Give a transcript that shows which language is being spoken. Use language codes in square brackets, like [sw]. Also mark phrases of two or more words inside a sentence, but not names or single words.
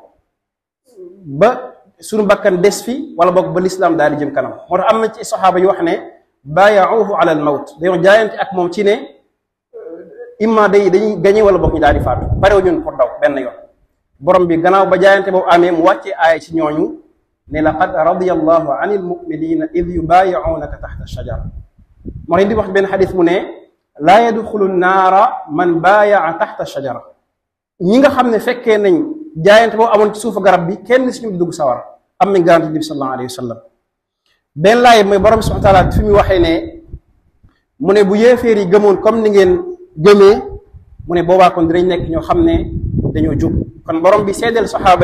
[wo] ba suñu bakkan des fi wala boog ba lislaam daal di jëm kanam moo tax am na ci saxaaba yu wax ne [ar] بايعوه على الموت [wo] dañoo jaayante ak moom ci ne imma dañuy gañe wala boog ñu daal di faatu parew ñun pour daw benn yoon borom bi gannaaw ba jaayante boobu amee mu wàccee aaya ci ñooñu ne [ar] لقد رضي الله عن المؤمنين إذ يبايعونك تحت الشجرة [wo] moo leen di wax benn xadis mu ne [ar] لا يدخل النار من بايع تحت الشجرة [wo] ñi nga xam ne fekkee nañ jaayante boobu amoon ci suufu garab bi kenn si ñu dugg sawar am nañ garanti bi [ar] صلى الله عليه وسلم [wo] benn laay mooy borom [ar] سبحانه وتعالى [wo] fi mu waxee ne mu ne bu yéeféer yi gëmoon comme ni ngeen gëmee mu ne boobaa kon dinañ nekk ñoo xam ne dañoo jub kon borom bi seedeel saxaaba